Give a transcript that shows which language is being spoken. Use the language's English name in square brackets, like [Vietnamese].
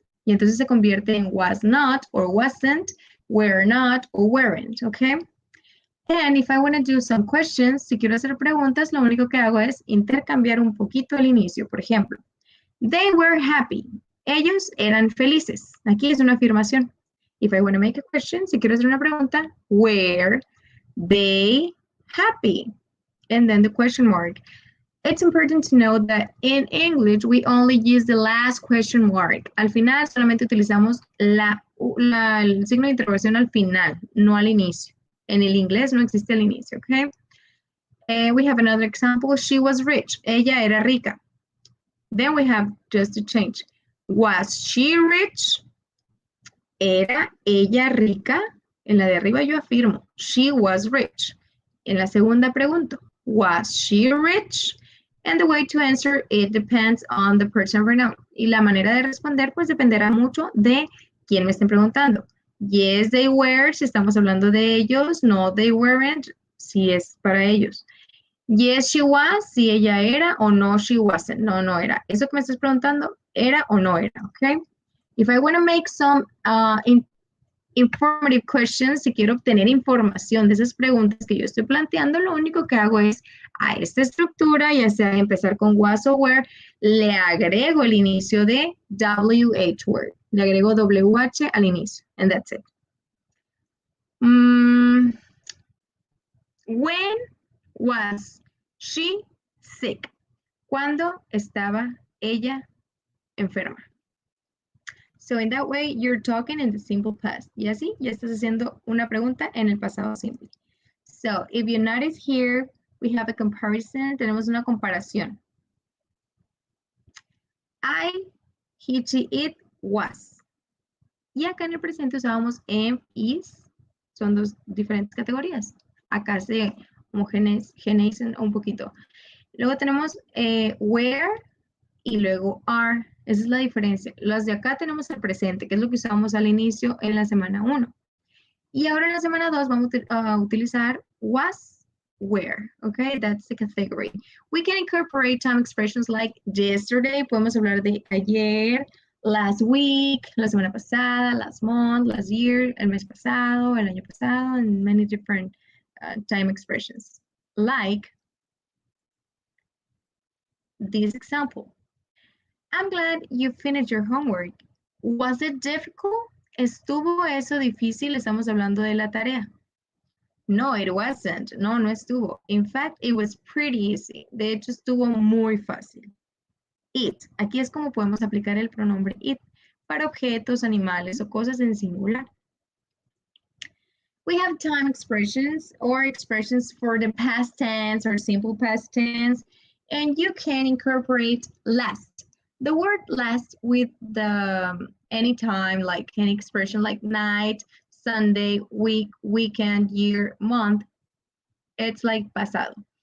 [Spanish] Y entonces se convierte en [English] was not or wasn't, were not or weren't, ¿ok? And if I want to do some questions, [Spanish] si quiero hacer preguntas, lo único que hago es intercambiar un poquito el inicio. Por ejemplo, [English] they were happy. [Spanish] Ellos eran felices. Aquí es una afirmación. [English] If I want to make a question, [Spanish] si quiero hacer una pregunta, [English] were they happy? And then the question mark. It's important to know that in English, we only use the last question mark. [Spanish] Al final solamente utilizamos el signo de interrogación al final, no al inicio. En el inglés no existe el inicio, ¿ok? [English] We have another example. She was rich. [Spanish] Ella era rica. [English] Then we have just to change. Was she rich? [Spanish] ¿Era ella rica? En la de arriba yo afirmo. [English] She was rich. [Spanish] En la segunda pregunto. [English] Was she rich? And the way to answer it depends on the person pronoun. [Spanish] Y la manera de responder pues dependerá mucho de quién me estén preguntando. [English] Yes, they were, [Spanish] si estamos hablando de ellos. [English] No, they weren't, [Spanish] si es para ellos. [English] Yes, she was, [Spanish] si ella era, [English] o no, she wasn't. [Spanish] No, no era. Eso que me estás preguntando, ¿era o no era? Okay. [English] If I want to make some informative questions, [Spanish] si quiero obtener información de esas preguntas que yo estoy planteando, lo único que hago es a esta estructura, ya sea empezar con was o were, le agrego el inicio de WH word. Le agrego WH al inicio. [English] And that's it. When was she sick? [Spanish] ¿Cuándo estaba ella enferma? [English] So in that way, you're talking in the simple past. [Spanish] Y así, ya estás haciendo una pregunta en el pasado simple. [English] So if you notice here, we have a comparison. [Spanish] Tenemos una comparación. [English] I, he, she, it, was. [Spanish] Y acá en el presente usábamos am, is. Son dos diferentes categorías. Acá se homogeneizan un poquito. Luego tenemos where y luego are. Esa es la diferencia. Las de acá tenemos el presente, que es lo que usábamos al inicio en la semana 1. Y ahora en la semana 2 vamos a utilizar was, where. [English] Okay, that's the category. We can incorporate time expressions like yesterday. [Spanish] Podemos hablar de ayer, last week, la semana pasada, last month, last year, el mes pasado, el año pasado, [English] and many different time expressions. Like this example. I'm glad you finished your homework. Was it difficult? [Spanish] ¿Estuvo eso difícil? Estamos hablando de la tarea. [English] No, it wasn't. [Spanish] No, no estuvo. [English] In fact, it was pretty easy. [Spanish] De hecho, estuvo muy fácil. It. Aquí es como podemos aplicar el pronombre it para objetos, animales o cosas en singular. [English] We have time expressions or expressions for the past tense or simple past tense, and you can incorporate last. The word last with the anytime, like any expression like night, Sunday, week, weekend, year, month, it's like pasado.